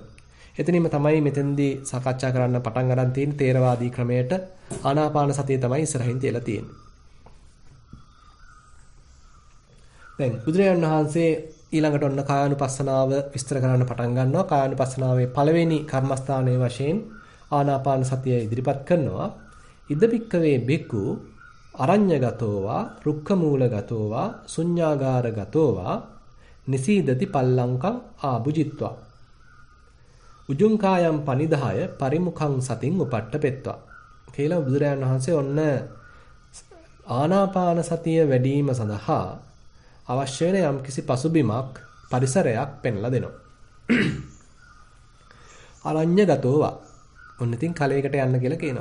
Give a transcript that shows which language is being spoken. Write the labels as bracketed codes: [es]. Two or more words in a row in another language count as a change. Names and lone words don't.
[si] එතනින්ම තමයි මෙතෙන්දී සාකච්ඡා කරන්න පටන් ගන්න තියෙන තේරවාදී ක්‍රමයට ආනාපාන සතිය තමයි ඉස්සරහින් තියලා තියෙන්නේ. දැන් බුදුරජාණන් වහන්සේ ඊළඟට ඔන්න කායානුපස්සනාව විස්තර කරන්න පටන් ගන්නවා. කායානුපස්සනාවේ පළවෙනි කර්මස්ථානයේ වශයෙන් ආනාපාන සතිය ඉදිරිපත් කරනවා. [pi] ඉද පික්කවේ බික්කු අරඤ්‍යගතෝවා රුක්ඛමූලගතෝවා ශුඤ්ඤාගාරගතෝවා නිසීදති පල්ලංකං ආභුජිත්වා උජුං කායම් පනිදාය පරිමුඛං සතින් උපට්ඨපෙත්වා [si] කියලා බුදුරජාණන් වහන්සේ ඔන්න ආනාපාන සතිය වැඩිම සඳහා අවශ්‍ය වෙන යම්කිසි පසුබිමක් පරිසරයක් පෙන්ලා දෙනවා. අරඤ්‍යගතෝවා ඔන්න ඉතින් කලයකට යන්න කියලා කියනවා.